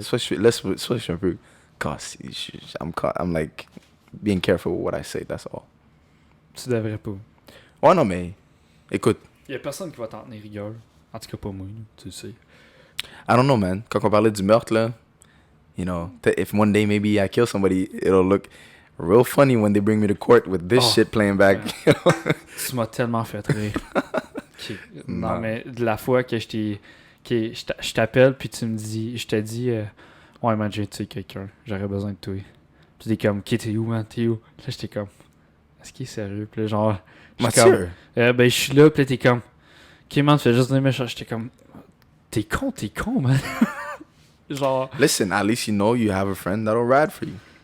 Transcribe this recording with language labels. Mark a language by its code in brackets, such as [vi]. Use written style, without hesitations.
[fr] soit je suis un peu cassé. [en] I'm like being careful with what I say, that's all. [fr] Tu devrais pas. Ouais, non, mais écoute, Il y a personne qui va t'en tenir rigueur. En tout cas, pas moi, là, tu le sais. [en] I don't know, man. [fr] Quand on parlait du meurtre, là, [en] you know, if one day maybe I kill somebody, it'll look real funny when they bring me to court with this shit playing back. [fr] Tu m'as tellement fait rire. Ok. Non, Non. mais de la fois que je t'appelle, puis tu me dis, je te dis, ouais, man, j'ai tué quelqu'un, j'aurais besoin de toi. Puis t'es comme, ok, t'es où, man, t'es où? Là, j'étais comme, est-ce qu'il est sérieux? Puis là, genre, je suis Mathieu. comme, ben, je suis là, puis là, t'es comme, ok, man, tu fais juste venir me chercher. J'étais comme, t'es con, man. Genre, [en] Listen, at least you know you have a friend that'll ride for you.